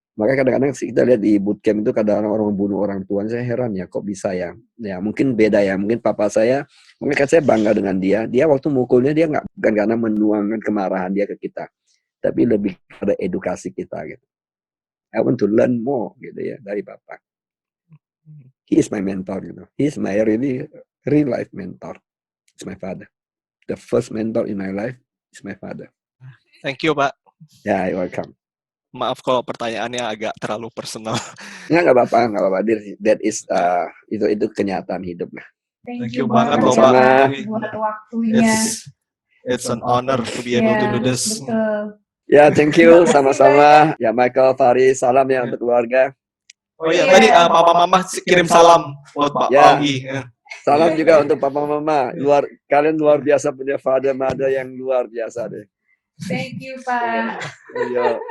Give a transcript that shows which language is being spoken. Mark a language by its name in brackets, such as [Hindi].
[Indonesian] Makanya kadang-kadang kita lihat di bootcamp itu kadang-kadang orang membunuh orang tua. Saya heran ya, kok bisa ya? Ya mungkin beda ya. Mungkin papa saya, mungkin saya bangga dengan dia. Dia waktu mukulnya dia nggak bukan karena menuangkan kemarahan dia ke kita, tapi lebih pada edukasi kita gitu. [English] I want to learn more [Indonesian] gitu ya dari papa. [English] He is my mentor, you know. He is my really real life mentor. It's my father. The first mentor in my life is my father. Thank you Pak. Ya, you're welcome. [Indonesian] Maaf kalau pertanyaannya agak terlalu personal. Nggak apa-apa. [English] That is [Indonesian] itu kenyataan hidup lah. [English] Thank you you [Indonesian] banget banget loh, Pak. buat waktunya. [English] It's an honor to be able to do this. [Indonesian] Betul. Ya, [English] thank you [Indonesian] sama-sama. Ya, Michael, Fahri, salam ya untuk keluarga. Oh iya, Iya. tadi papa mama kirim salam buat Pak Ya. Onggi. Salam juga untuk papa mama. Kalian luar biasa, punya father mother yang luar biasa deh. [English] Thank you, Pak. Yo.